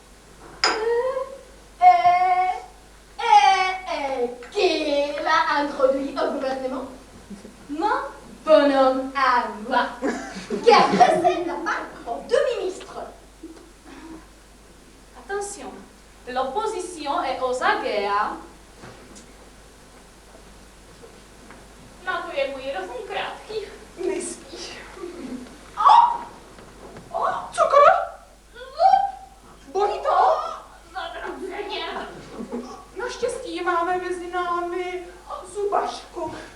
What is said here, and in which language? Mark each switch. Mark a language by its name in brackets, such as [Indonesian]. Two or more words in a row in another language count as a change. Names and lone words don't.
[French] Qui l'a introduit au gouvernement? Mon bonhomme à moi, qui a dressé la marque aux deux ministres. Attention, l'opposition est aux aguets. [Czech] Na to je můj rozum krátký. Nespí. Cukr? Bolí to? Zadrženě. Naštěstí máme mezi námi zubařku.